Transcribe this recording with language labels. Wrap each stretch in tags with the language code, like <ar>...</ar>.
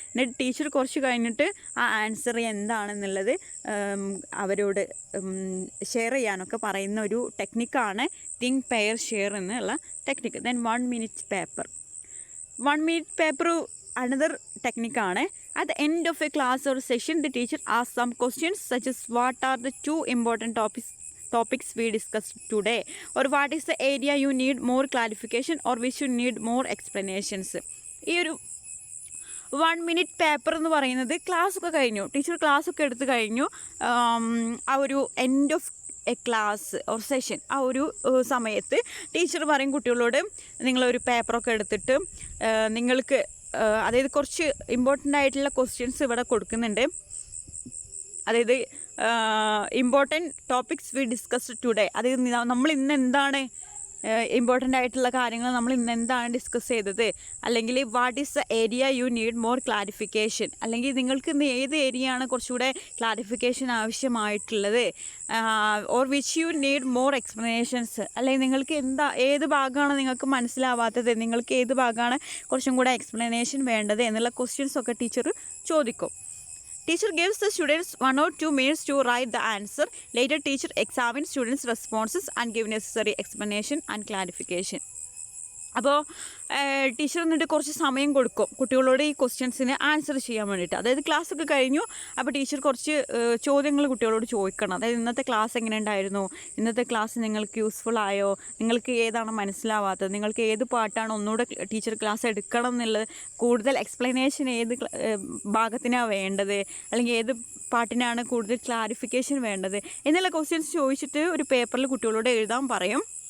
<ml>എന്നിട്ട് ടീച്ചർ കുറച്ച് കഴിഞ്ഞിട്ട് ആ ആൻസർ എന്താണെന്നുള്ളത് അവരോട് ഷെയർ ചെയ്യാനൊക്കെ പറയുന്ന ഒരു ടെക്നിക്കാണ് തിങ്ക് പെയർ ഷെയർ എന്നുള്ള technique. Then 1 minute paper. 1 minute paper another ടെക്നിക്കാണ്.</ml> <en>At the end of a class or session, the teacher asks some questions such as what are the 2 important topics we discussed today, or what is the area you need more clarification or which you need more explanations.</en> <ml>ഈ ഒരു 1 minute paper എന്ന് പറയുന്നത് ക്ലാസ്സൊക്കെ കഴിഞ്ഞു, teacher ക്ലാസ്സൊക്കെ എടുത്ത് കഴിഞ്ഞു, ആ ഒരു</ml> <en>end of a class or session</en> <ml>ആ ഒരു സമയത്ത് ടീച്ചർ പറയും കുട്ടികളോട് നിങ്ങളൊരു പേപ്പറൊക്കെ എടുത്തിട്ട് നിങ്ങൾക്ക് അതായത് കുറച്ച് ഇമ്പോർട്ടൻ്റ് ആയിട്ടുള്ള ക്വസ്റ്റ്യൻസ് ഇവിടെ കൊടുക്കുന്നുണ്ട്. അതായത്</ml> <en>important topics we discuss today,</en> <ml>അതായത് നമ്മൾ ഇന്ന് എന്താണ് ഇമ്പോർട്ടൻ്റ് ആയിട്ടുള്ള കാര്യങ്ങൾ നമ്മൾ ഇന്ന് എന്താണ് ഡിസ്കസ് ചെയ്തത്, അല്ലെങ്കിൽ</ml> <en>what is the area you need more clarification,</en> <ml>അല്ലെങ്കിൽ നിങ്ങൾക്ക് ഇന്ന് ഏത് ഏരിയയാണ് കുറച്ചുകൂടെ ക്ലാരിഫിക്കേഷൻ ആവശ്യമായിട്ടുള്ളത്,</ml> <en>or which you need more explanations,</en> <ml>അല്ലെങ്കിൽ നിങ്ങൾക്ക് ഏത് ഭാഗമാണ് നിങ്ങൾക്ക് മനസ്സിലാവാത്തത്, നിങ്ങൾക്ക് ഏത് ഭാഗമാണ് കുറച്ചും കൂടെ എക്സ്പ്ലനേഷൻ വേണ്ടത് എന്നുള്ള ക്വസ്റ്റ്യൻസ് ഒക്കെ ടീച്ചർ ചോദിക്കും.</ml> <en>Teacher gives the students 1 or 2 minutes to write the answer. Later, teacher examines students' responses and give necessary explanation and clarification.</en> <ml>അപ്പോൾ ടീച്ചർ എന്നിട്ട് കുറച്ച് സമയം കൊടുക്കും കുട്ടികളോട് ഈ ക്വസ്റ്റ്യൻസിന് ആൻസർ ചെയ്യാൻ വേണ്ടിയിട്ട്. അതായത് ക്ലാസ്സൊക്കെ കഴിഞ്ഞു, അപ്പോൾ ടീച്ചർ കുറച്ച് ചോദ്യങ്ങൾ കുട്ടികളോട് ചോദിക്കണം. അതായത് ഇന്നത്തെ ക്ലാസ് എങ്ങനെ ഉണ്ടായിരുന്നു, ഇന്നത്തെ ക്ലാസ് നിങ്ങൾക്ക് യൂസ്ഫുൾ ആയോ, നിങ്ങൾക്ക് ഏതാണ് മനസ്സിലാവാത്തത്, നിങ്ങൾക്ക് ഏത് പാട്ടാണ് ഒന്നുകൂടെ ടീച്ചർ ക്ലാസ് എടുക്കണം എന്നുള്ളത്, കൂടുതൽ എക്സ്പ്ലനേഷൻ ഏത് ഭാഗത്തിനാണ് വേണ്ടത്, അല്ലെങ്കിൽ ഏത് പാട്ടിനാണ് കൂടുതൽ ക്ലാരിഫിക്കേഷൻ വേണ്ടത് എന്നുള്ള ക്വസ്റ്റ്യൻസ് ചോദിച്ചിട്ട് ഒരു പേപ്പറിൽ കുട്ടികളോട് എഴുതാൻ പറയും.</ml>